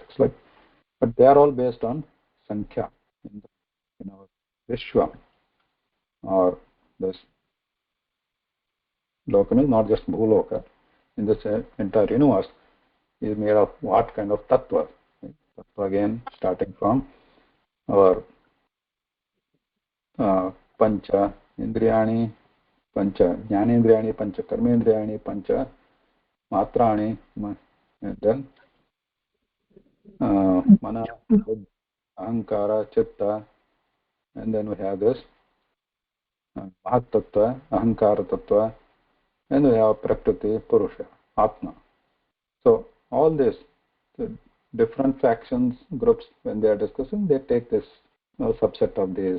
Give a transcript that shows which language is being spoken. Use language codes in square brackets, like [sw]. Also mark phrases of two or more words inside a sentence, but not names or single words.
[en] Like, but they are all based on Sankhya in our Vishwa, or this Lokam is not just Bhuloka. In this entire universe is made of what kind of tattva? Right? Tattva again starting from our [sa] pancha indriyani, pancha jnanendriyani, pancha karmendriyani, pancha matrani, [en] and then [sa] mana, ahankara, chitta, [en] and then we have this [sa] Mahat Tattva, Ahankara Tattva, [en] and we have [sa] Prakriti, Purusha, Atma. [en] So all this, the different factions, groups, when they are discussing, they take this subset of these.